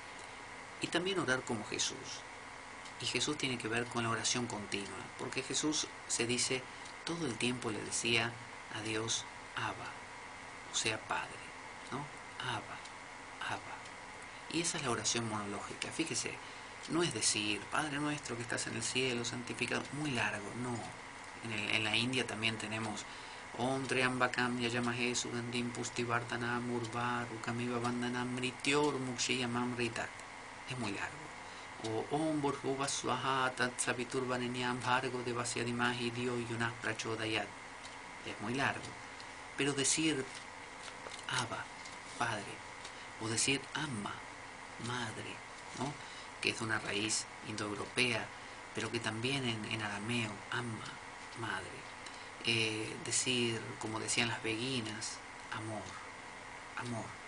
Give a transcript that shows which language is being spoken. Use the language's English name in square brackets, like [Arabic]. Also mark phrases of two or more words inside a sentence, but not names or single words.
[Spanish] Y también orar como Jesús. Y Jesús tiene que ver con la oración continua, porque Jesús se dice, todo el tiempo le decía a Dios, Abba, o sea, Padre, ¿no? Abba, Abba. Y esa es la oración monológica. Fíjese, no es decir, Padre nuestro que estás en el cielo, santificado, muy largo, no. En la India también tenemos [Sanskrit] ॐ त्र्यम्बकं यजामहे सुगन्धिं पुष्टिवर्धनम् उर्वारुकमिव बन्धनान् मृत्योर् मुक्षीय मामृतात्. [Spanish] Es muy largo. [Sanskrit] O ॐ भूर्भुवः स्वः तत् सवितुर्वरेण्यं भर्गो देवस्य धीमहि धियो यो नः प्रचोदयात्. [Spanish] Es muy largo. Pero decir Abba, Padre, o decir Amma, Madre, ¿no? Que es de una raíz indoeuropea, pero que también en arameo, Amma, Madre. Decir, como decían las beguinas, amor, amor.